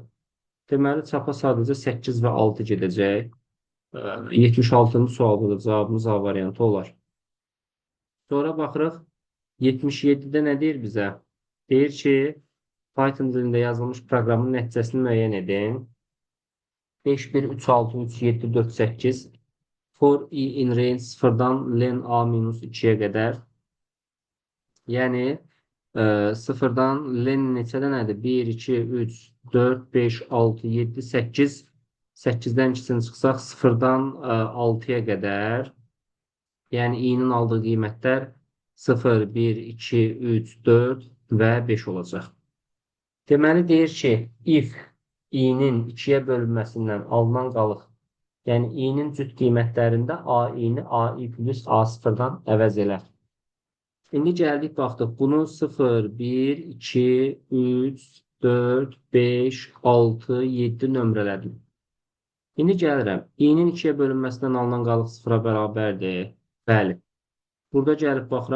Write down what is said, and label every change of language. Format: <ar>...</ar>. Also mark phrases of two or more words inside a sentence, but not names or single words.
<az>Deməli, çapa sadəcə 8 və 6 gedəcək. 76-cı sualda da cavabımız A variantı olar. Sonra baxırıq. 77-də nə deyir bizə? Deyir ki, Python dilində yazılmış proqramın nəticəsini müəyyən edin. 5, 1, 3, 6, 3, 7, 4, 8.</az> <en>For i in range 0-dan len a minus</en> <az>2-yə qədər. Yəni, 0-dan len neçədə nədir? 1, 2, 3, 4, 5, 6, 7, 8. 8-dən 2-sini çıxsaq 0-dan 6-ya qədər. Yəni, i-nin aldığı qiymətlər 0, 1, 2, 3, 4 və 5 olacaq. Deməli, deyir ki, if i-nin 2-yə bölünməsindən alınan qalıq, yəni i-nin cüt qiymətlərində a-i-ni a-i plus a0-dan əvəz elər. İndi gəldik, baxdıq. Bunu 0, 1, 2, 3, 4, 5, 6, 7 nömrələdim. İndi gəlirəm. i-nin 2-yə bölünməsindən alınan qalıq 0-a bərabərdir. Bəli. Burada gəlib baxıram.</az>